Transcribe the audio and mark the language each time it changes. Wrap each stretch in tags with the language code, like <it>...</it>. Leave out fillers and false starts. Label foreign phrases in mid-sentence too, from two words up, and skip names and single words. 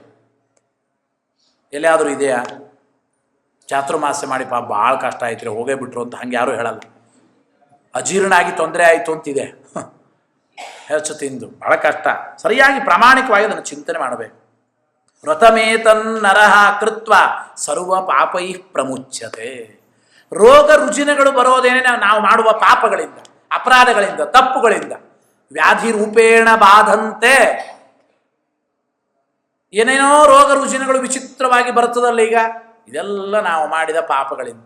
<kn>ಎಲ್ಲಿಯಾದರೂ ಇದೆಯಾ? ಚಾತುರ್ಮಾಸ್ಯ ಮಾಡಿ ಪಾಪ ಭಾಳ ಕಷ್ಟ ಆಯ್ತು, ಹೋಗೇ ಬಿಟ್ರು ಅಂತ ಹಂಗೆ ಯಾರೂ ಹೇಳಲ್ಲ. ಅಜೀರ್ಣ ಆಗಿ ತೊಂದರೆ ಆಯಿತು ಅಂತಿದೆ. ಹೆಚ್ಚು ತಿಂದು ಬಹಳ ಕಷ್ಟ. ಸರಿಯಾಗಿ ಪ್ರಾಮಾಣಿಕವಾಗಿ ಅದನ್ನು ಚಿಂತನೆ ಮಾಡಬೇಕು.</kn> <sa>ವ್ರತಮೇತನ್ ನರಹ ಕೃತ್ವ ಸರ್ವ ಪಾಪೈ ಪ್ರಮುಚ್ಯತೆ.</sa> <kn>ರೋಗ ರುಜಿನಗಳು ಬರೋದೇನೆ ನಾವು ಮಾಡುವ ಪಾಪಗಳಿಂದ, ಅಪರಾಧಗಳಿಂದ, ತಪ್ಪುಗಳಿಂದ.</kn> <sa>ವ್ಯಾಧಿ ರೂಪೇಣ ಬಾಧಂತೆ.</sa> <kn>ಏನೇನೋ ರೋಗ ರುಜಿನಗಳು ವಿಚಿತ್ರವಾಗಿ ಬರ್ತದಲ್ಲ ಈಗ, ಇದೆಲ್ಲ ನಾವು ಮಾಡಿದ ಪಾಪಗಳಿಂದ.</kn>